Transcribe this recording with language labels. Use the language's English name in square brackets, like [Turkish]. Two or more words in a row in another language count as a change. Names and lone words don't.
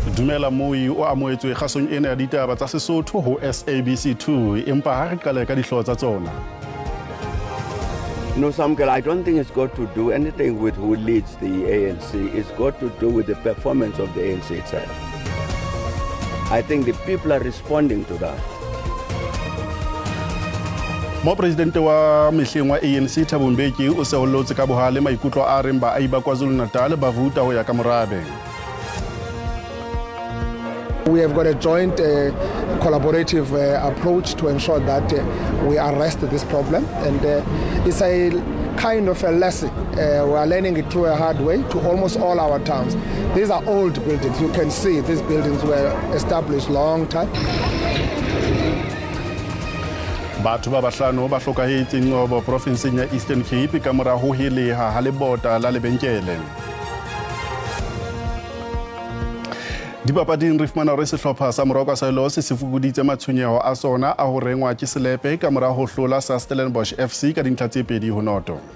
[Southern Sotho] Dumela Moi o amoetswe kgasong ena ya ditaba tsa Sesotho ho SABC2 empa ha re qala ka dihlooho tsa tsona. [English] No, Samkel, I don't think it's got to do anything with who leads the ANC. It's got to do with the performance of the ANC itself. I think the people are responding to that. [Southern Sotho] Mo presidente wa mehleng wa ANC Thabo Mbeki o se o lotse ka bohale maikutlo a reng baahi ba KwaZulu-Natal ba vuta ho ya ka morabe. [English] We have got a joint collaborative approach to ensure that we arrest this problem, and it's a kind of a lesson. We are learning it through a hard way to almost all our towns. These are old buildings. You can see these buildings were established long time. [Southern Sotho] Batho ba bahlano ba hlokahetse Nqobo provinseng ya Eastern Cape ka mora ho heleha ha lebota la lebenkele. Dipapading re fumana hore sehlopha sa Morocco sa Elo se fokuditse matshwenyeho a sona a ho rengwa ke Selepe ka mora ho hlola sa Stellenbosch FC ka dintlha tse 2-0.